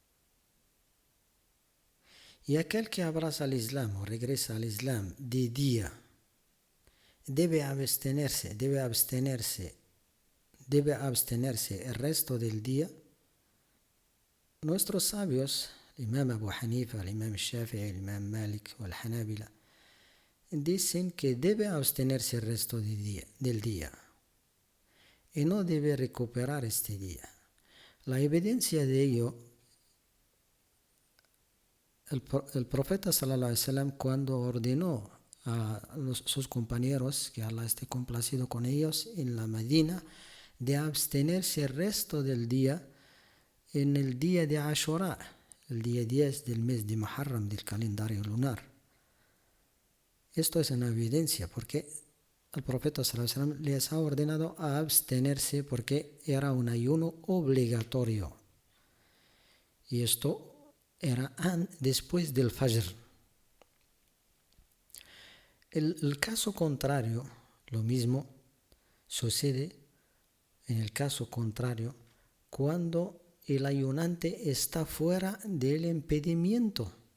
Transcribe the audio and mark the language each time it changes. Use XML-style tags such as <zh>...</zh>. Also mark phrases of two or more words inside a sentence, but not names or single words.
<es>Y aquel que abraza al Islam o regresa al Islam de día debe abstenerse el resto del día. Nuestros sabios, el Imam Abu Hanifa, el Imam Shafi'i, el Imam Malik o el Hanabila, dicen que debe abstenerse el resto del día y no debe recuperar este día. La evidencia de ello, el profeta</es> <ar>صلى الله عليه وسلم,</ar> <es>cuando ordenó a sus compañeros, que Allah esté complacido con ellos, en la Medina, de abstenerse el resto del día en el día de Ashura, el día 10 del mes de Muharram del calendario lunar. Esto es una evidencia porque el profeta</es> <ar>صلى الله عليه وسلم</ar> <es>les ha ordenado a abstenerse porque era un ayuno obligatorio. Y esto era después del Fajr. El caso contrario, lo mismo sucede en el caso contrario cuando el ayunante está fuera del impedimento.</es>